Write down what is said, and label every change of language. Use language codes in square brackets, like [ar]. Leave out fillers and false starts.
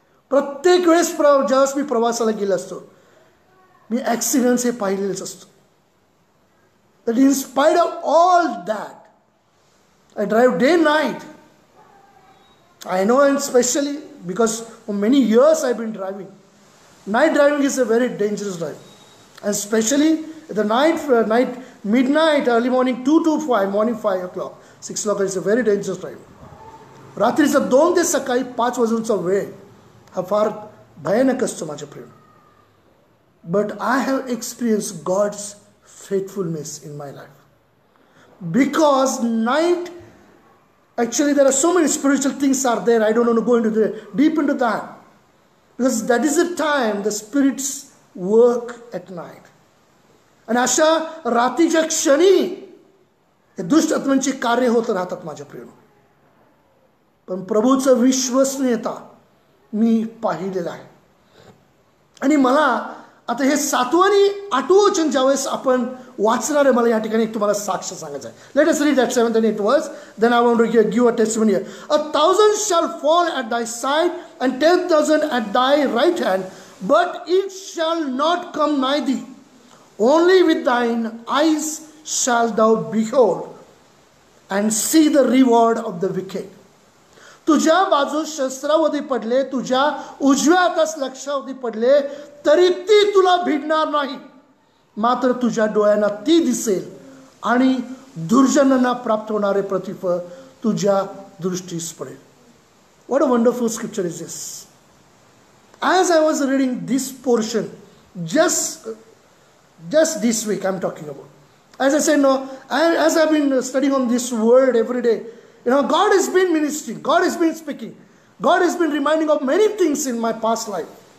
[mr] प्रत्येक वेळेस ज्यावेळेस मी प्रवासाला गेलो असतो, मी ॲक्सिडेंट्स हे पाहिलेलेच असतो. [en] That in spite of all that, I drive day night. I know, and especially because for many years I've been driving. Night driving is a very dangerous drive, and especially the night, midnight, early morning 2 to 5, morning 5 o'clock, 6 o'clock is a very dangerous drive. [mr] रात्रीचा 2 ते सकाळी 5 वाजूंचा वेळ हा फार भयानक असतो माझ्या प्रिय. [en] but I have experienced God's faithfulness in my life. Because night, actually there are so many spiritual things are there. I don't want to go into deep into that. Because that is the time the spirits work at night. [mr] आणि अशा रात्रीच्या क्षणी हे दुष्ट आत्म्यांची कार्य होत राहतात माझ्या प्रिय. पण प्रभूचं विश्वसनीयता मी पाहिलेलं आहे. आणि मला आता हे 7वं आणि 8वं वचन ज्यावेळेस आपण वाचणार आहे, मला या ठिकाणी तुम्हाला साक्ष सांगायचं आहे. [en] Let us read that 7th and 8th verse. Then I want to give a testimony here. 1,000 shall fall at thy side and 10,000 at thy right hand, but it shall not come nigh thee. Only with thine eyes shalt thou behold and see the reward of the wicked. [mr] तुझ्या बाजूस शस्त्रावधी पडले, तुझ्या उजव्या हातास लक्षावधी पडले, तरी ती तुला भिडणार नाही. मात्र तुझ्या डोळ्यांना ती दिसेल आणि दुर्जनांना प्राप्त होणारे प्रतिफळ तुझ्या दृष्टीस पडेल. [en] What a wonderful scripture is this. As I was reading this portion, just this week I'm talking about. As I said, as I've been studying on this word every day, God has been ministering, God has been speaking, God has been reminding of many things in my past life.